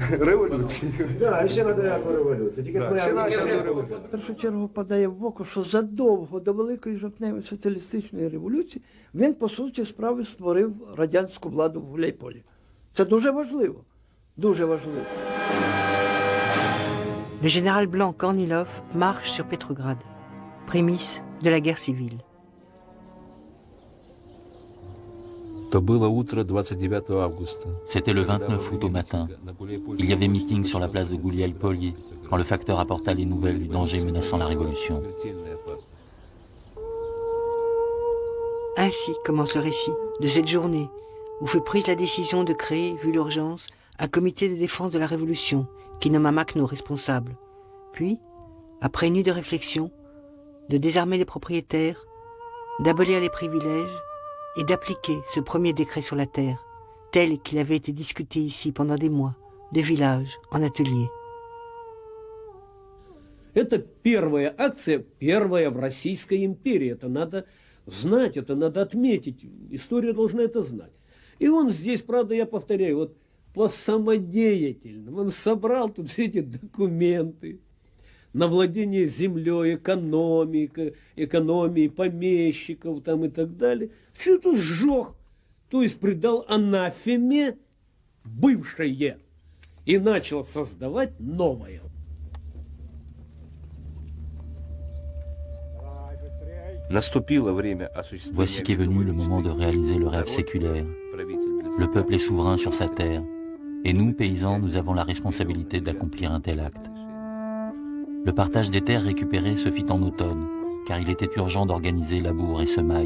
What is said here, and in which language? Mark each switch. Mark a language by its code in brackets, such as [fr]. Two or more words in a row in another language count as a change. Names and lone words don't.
[uk] Революцію. Так, ще треба революцію. Тільки В першу чергу падає в око, що задовго до Великої жовтневої соціалістичної революції він, по суті справи, створив радянську владу в Гуляйполі. Це дуже важливо. Дуже важливо. [fr] Le général blanc Kornilov marche sur Petrograd, prémisse de la guerre civile. [ru] То было утро 29 августа. [fr] C'était le 29 août au matin. Il y avait meeting sur la place de Gouliaï-Polye quand le facteur apporta les nouvelles du danger menaçant la révolution. Ainsi commence le récit de cette journée où fut prise la décision de créer, vu l'urgence, un comité de défense de la Révolution qui nomma Makhno responsable. Puis, après une nuit de réflexion, de désarmer les propriétaires, d'abolir les privilèges et d'appliquer ce premier décret sur la terre, tel qu'il avait été discuté ici pendant des mois, de village en atelier. [ru] Это первая акция, первая в Российской империи. Это надо знать, это надо отметить. История должна это знать. И он здесь, правда, я повторяю, вот по самодеятельному. Он собрал тут все эти документы на владение землей, экономией помещиков там и так далее. Все это сжег. То есть придал анафеме бывшее и начал создавать новое. [fr] Voici qu'est venu le moment de réaliser le rêve séculaire. Le peuple est souverain sur sa terre, et nous, paysans, nous avons la responsabilité d'accomplir un tel acte. Le partage des terres récupérées se fit en automne, car il était urgent d'organiser labour et semailles.